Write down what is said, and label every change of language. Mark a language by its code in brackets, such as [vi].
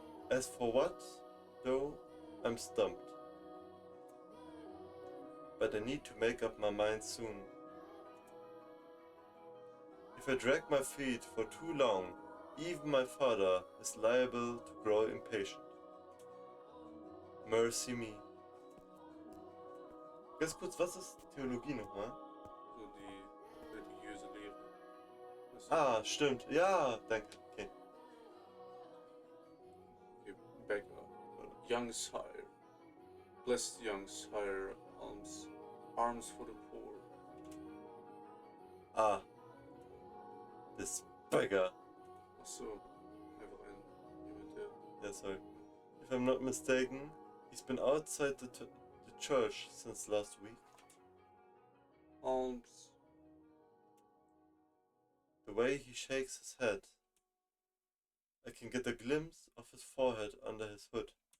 [en] As for what, though, I'm stumped. But I need to make up my mind soon. If I drag my feet for too long, even my father is liable to grow impatient. Mercy me. [de] Ganz kurz, was ist Theologie nochmal? So die religiöse Lehre. Das Ah, stimmt. Ja, danke. Okay. [en] Back up. Young sire. Blessed young sire, arms for the poor. Ah. This beggar. [de] Achso, einfach jemand, der. [en] Yeah, sorry. If I'm not mistaken, he's been outside the church since last week. Alms. The way he shakes his head, I can get a glimpse of his forehead under his hood.